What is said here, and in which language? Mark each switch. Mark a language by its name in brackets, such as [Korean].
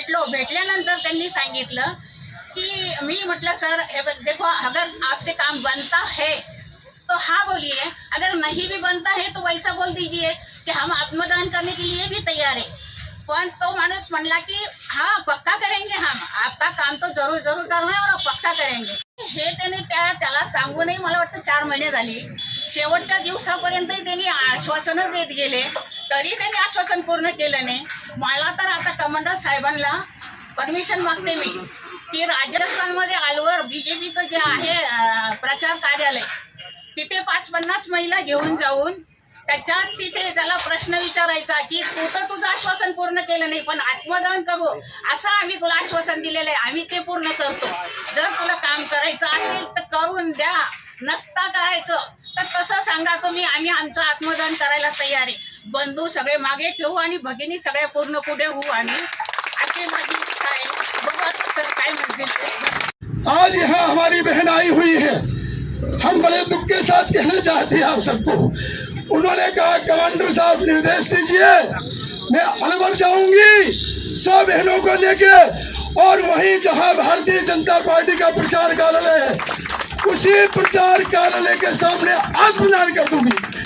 [Marathi] भेटल्यानंतर त्यांनी सांगितलं की मी म्हटलं [Hindi] सर देखो, अगर आपसे काम बनता है तो हाँ बोलिए, अगर नहीं भी बनता है तो वैसा बोल दीजिए कि हम आत्मदान करने के लिए भी तैयार है। [Marathi] पण तो माणूस म्हणला की [Hindi] हाँ पक्का करेंगे, हम आपका काम तो जरूर जरूर करना है और पक्का करेंगे। [Marathi] हे त्याने त्याला सांगूनही मला वाटतं 4 महिने झाली। शेवटच्या दिवसापर्यंत त्यांनी आश्वासनच देत गेले, तरी त्यांनी आश्वासन पूर्ण केलं नाही। मला तर आता कमांडर साहेबांना परमिशन मागते मी की राजस्थानमध्ये आलवर बीजेपीचं जे आहे प्रचार कार्यालय, तिथे 5-50 महिला घेऊन जाऊन त्याच्यात तिथे त्याला प्रश्न विचारायचा की तू तर तुझं आश्वासन पूर्ण केलं नाही, पण आत्मदहन करू असं आम्ही तुला आश्वासन दिलेलं आहे, आम्ही ते पूर्ण करतो। जर तुला काम करायचं असेल तर करून द्या, नसता करायचं तर तसं सांगा तुम्ही, आम्ही आमचं आत्मदहन करायला तयार आहे। बंधू सगळे मागे ठेवू आणि भगिनी सगळ्या पूर्ण पुढे होऊ आम्ही, अशी माझी इच्छा आहे। बघा सर काय म्हणतील। [Hindi] आज यहाँ हमारी बहन आई हुई है, हम बड़े दुख के साथ कहना चाहते हैं आप सबको। उन्होंने कहा कमांडर साहब निर्देश दीजिए, मैं अलवर जाऊंगी 100 बहनों को लेके, और वहीं जहां भारतीय जनता पार्टी का प्रचार कार्यालय है उसी प्रचार कार्यालय के सामने आत्मदान कर दूंगी।